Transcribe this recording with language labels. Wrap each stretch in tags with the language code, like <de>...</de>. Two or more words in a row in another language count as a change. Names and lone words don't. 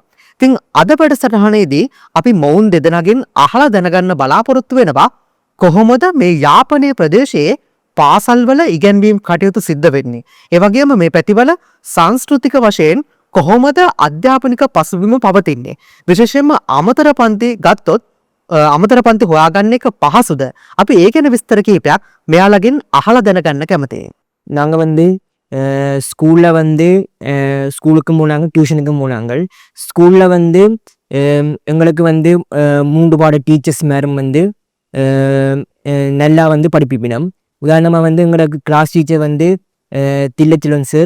<si>ඉතින් අද වැඩසටහනේදී අපි මොවුන් දෙදෙනාගෙන් අහලා දැනගන්න බලාපොරොත්තු වෙනවා කොහොමද මේ යාපනයේ ප්‍රදේශයේ පාසල්වල ඉගැන්වීම් කටයුතු සිද්ධ වෙන්නේ. ඒ වගේම මේ පැතිවල සංස්කෘතික වශයෙන් කොහොමද අධ්‍යාපනික පසුබිම පවතින්නේ. විශේෂයෙන්ම අමතර පන්ති ගත්තොත් අමතර පන්ති හොයාගන්න එක පහසුද? අපි ඒ ගැන විස්තර කිහිපයක් මෙයාලගෙන් අහලා දැනගන්න කැමතියි.</si> <ta>நாங்கள் வந்து ஸ்கூலில் வந்து ஸ்கூலுக்கும் போனாங்க, டியூஷனுக்கும் போனாங்க. ஸ்கூலில் வந்து எங்களுக்கு வந்து 3 பாட டீச்சர்ஸ் மேரும் வந்து நல்லா வந்து படிப்பிப்பினோம். உதாரணமாக வந்து எங்களுக்கு</ta> <en>class teacher</en> <ta>வந்து தில்லச்செல்வன் சார்.</ta>